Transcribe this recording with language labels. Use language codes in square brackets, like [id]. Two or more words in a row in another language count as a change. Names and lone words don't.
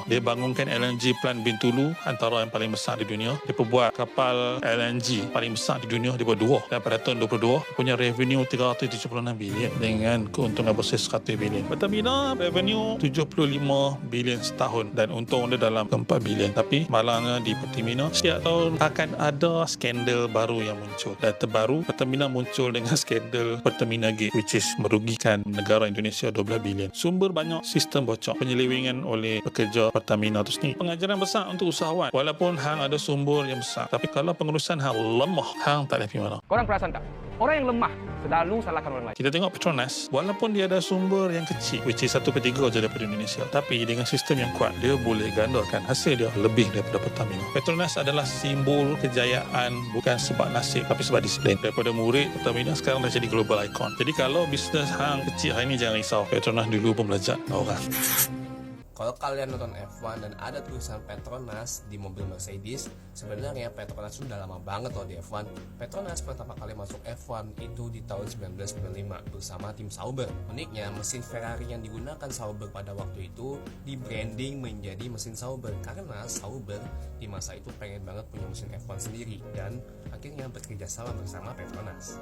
[ms] Dia bangunkan LNG plant Bintulu, antara yang paling besar di dunia. Dia buat kapal LNG paling besar di dunia, dia buat 2. Dan pada tahun 2022, punya revenue 376 bilion dengan keuntungan bersih 100 bilion. Pertamina revenue 75 bilion setahun dan untung dia dalam 4 bilion. Tapi malangnya di Pertamina, setiap tahun akan ada skandal baru yang muncul. Dan terbaru, Pertamina muncul dengan skandal Pertamina Gate, [en] which is [ms] merugikan negara Indonesia 12 bilion. Sumber banyak, sistem bocor, penyelewengan oleh pekerja Pertamina itu sendiri. Pengajaran besar untuk usahawan. Walaupun hang ada sumber yang besar, tapi kalau pengurusan hang lemah, hang tak boleh pergi mana. Korang perasan tak? Orang yang lemah selalu salahkan orang lain. Kita tengok Petronas, walaupun dia ada sumber yang kecil, [en] which is [ms] 1/3 saja daripada Indonesia, tapi dengan sistem yang kuat, dia boleh gandakan hasil dia lebih daripada Pertamina. Petronas adalah simbol kejayaan, bukan sebab nasib, tapi sebab disiplin. Daripada murid, Pertamina sekarang dah jadi [en] global icon. [ms] Jadi kalau bisnes hang kecil hari ini, jangan risau. Petronas dulu pun belajar orang. [id] Kalau kalian nonton F1 dan ada tulisan Petronas di mobil Mercedes, sebenarnya Petronas sudah lama banget loh di F1. Petronas pertama kali masuk F1 itu di tahun 1995 bersama tim Sauber. Uniknya, mesin Ferrari yang digunakan Sauber pada waktu itu di-branding menjadi mesin Sauber karena Sauber di masa itu pengen banget punya mesin F1 sendiri dan akhirnya bekerja sama bersama Petronas.